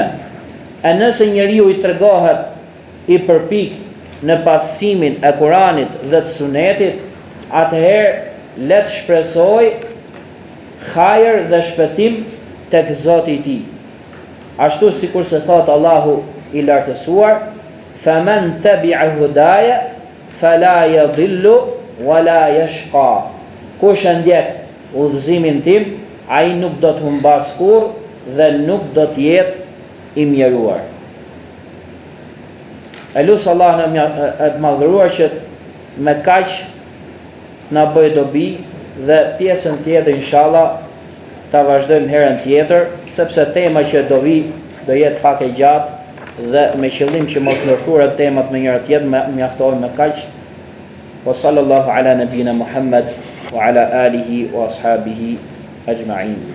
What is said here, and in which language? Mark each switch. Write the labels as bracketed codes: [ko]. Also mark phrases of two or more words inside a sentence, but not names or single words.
[sq] E nëse njeriu i tregohet i përpik në pasimin e Kuranit dhe të sunetit, atëherë le të shpresoj hajër dhe shpëtim tek Zoti i tij. Ashtu sikur se thot Allahu i lartësuar: [ar] "فمن تبع هداي فلا يضل ولا يشقى." [sq] Kush e ndjek udhëzimin tim, ai nuk do të humbas kurrë dhe nuk do të jetë i mjeruar. E lutë Allahun e madhëruar që me kaq na bëj dobi dhe pjesën tjetër inshallah ta vazhdojmë herën tjetër, sepse tema që do vi do jetë pak e gjatë dhe me qëllim që mos ndërthuret temat me njëra tjetër, mjaftohem me kaq. [ar] وصلى الله على نبينا محمد وعلى آله وأصحابه أجمعين.